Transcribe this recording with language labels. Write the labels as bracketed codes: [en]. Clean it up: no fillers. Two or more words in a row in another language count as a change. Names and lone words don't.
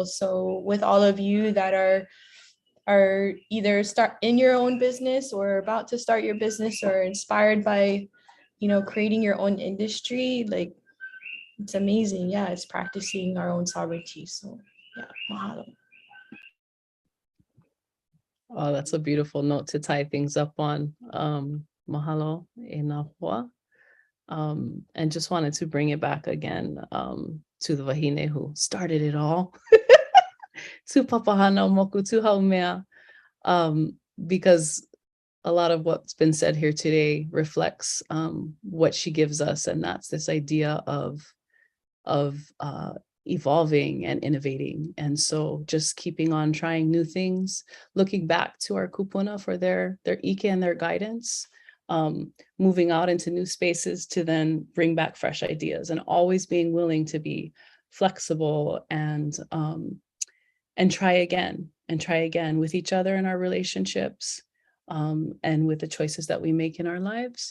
[en] So with all of you that are either start in your own business or about to start your business or inspired by, you know, creating your own industry, like, it's amazing. Yeah, it's practicing our own sovereignty. So yeah, mahalo. Oh, that's a beautiful note to tie things up on. [haw] Mahalo e nā hoa. [en] And just wanted to bring it back again to the wahine who started it all, [haw] papahana moku tu haumea, [en] because a lot of what's been said here today reflects what she gives us, and that's this idea of evolving and innovating. And so just keeping on trying new things, looking back to our kupuna for their ike and their guidance, moving out into new spaces to then bring back fresh ideas, and always being willing to be flexible and try again with each other in our relationships, and with the choices that we make in our lives.